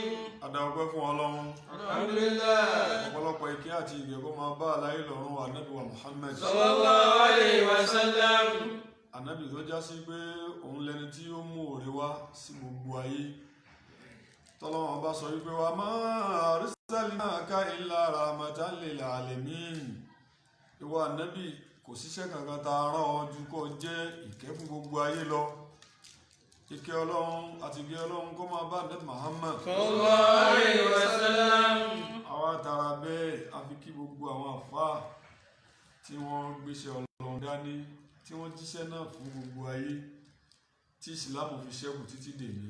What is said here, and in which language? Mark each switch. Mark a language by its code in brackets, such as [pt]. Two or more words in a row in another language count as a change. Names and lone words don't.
[yo] Adáwọ̀pẹ́ fún Ọlọ́run. [ar] الحمد لله. [yo] Ọ̀pọ̀lọpọ̀ ìkẹ́ àti ìgẹ̀ kó máa bá aláyé lọ́rùn wa Ànábì wa Muhammad. [ar] صلى الله عليه وسلم. [yo] Ànábì tó já sí pé òun lẹni tí ó mú òre wá sí gbogbo ayé. Tọ́lọ́run bá sọ wípé [ar] وما أرسلناك إلا رحمة للعالمين. [yo] Ìwọ Ànábì kò síṣẹ́ kankan tá a rán ọ ju kó jẹ́ ìkẹ́ fún gbogbo ayé lọ. Ìkẹ́ Ọlọ́run àti ìgẹ́ Ọlọ́run kó máa bá Ànábì Muhammad. [ar] صلى الله عليه وسلم. [yo] Àwa tara bẹ́ẹ̀ a fi kí gbogbo àwọn àfáà tí wọ́n gbéṣẹ́ Ọlọ́run dání tí wọ́n jíṣẹ́ náà fún gbogbo ayé tí ìsìlámù fi ṣẹ́kù títí dèní.